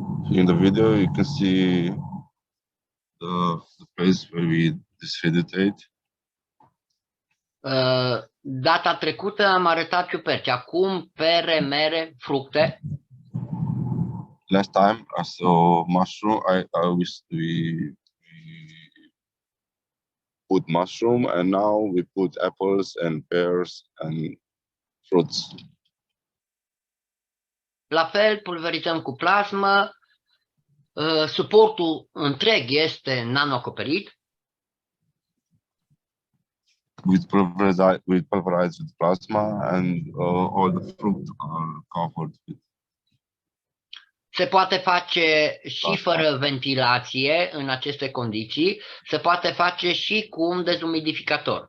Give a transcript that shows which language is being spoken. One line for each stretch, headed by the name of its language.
English: In the video, you can see the place where we deshydrate.
Romanian: Data trecută am arătat ciuperci, acum pere, mere, fructe.
English: Last time I saw mushroom. We put mushroom, and now we put apples and pears and fruits.
Romanian: La fel, pulverizăm cu plasmă. Suportul întreg este nanoacoperit.
English: We pulverize with plasma, and all the fruit are covered with.
Romanian: Se poate face și
English: Plasma.
Romanian: fără ventilație în aceste condiții. Se poate face și cu un dezumidificator.